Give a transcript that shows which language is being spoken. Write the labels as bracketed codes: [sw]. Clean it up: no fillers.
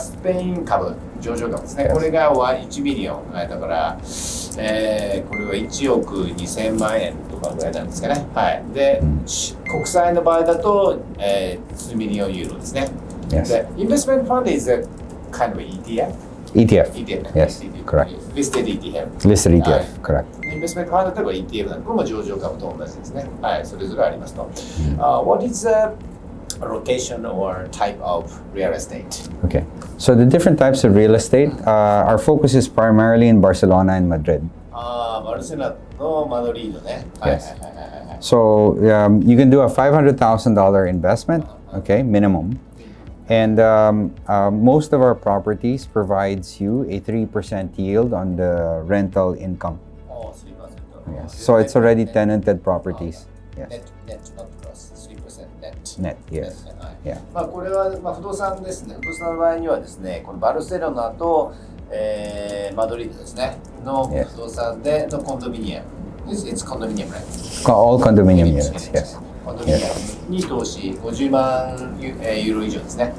[ja] スペイン株、上場株ですね。 [en] Yes. [ja] これが1ミリオンだから、これは1億2000万円とかぐらいなんですかね。はい。で、国債の場合だと、2ミリオンユーロですね。 [en] Yes. The investment fund is a kind of ETF. ETF. ETF. Yes, correct. Listed ETF. Listed [ja] はい [en] ETF, correct. [ja] インベストメントファンドといえば ETF なんで、これも上場株と同じですね。はい、それぞれありますと。 [en] What is the location or type of real estate? Okay. So the different types of real estate, our focus is primarily in Barcelona and Madrid. [ja] バルセロナのマドリードね。はい。 [en] Yes. So you can do a $500,000 investment, okay, minimum. And most of our properties provides you a 3% yield on the rental income. Oh, 3%. Yes. So it's already tenanted properties. Yes. Net, not gross. 3% net. Net, yes. Yeah. [ja] これは不動産ですね。不動産の場合にはですね、このバルセロナとマドリードですねの不動産でのコンドミニアム。 [en] It's condominium, right? All condominium units, yes. [ja] コンドミニアムに投資50万ユーロ以上ですね。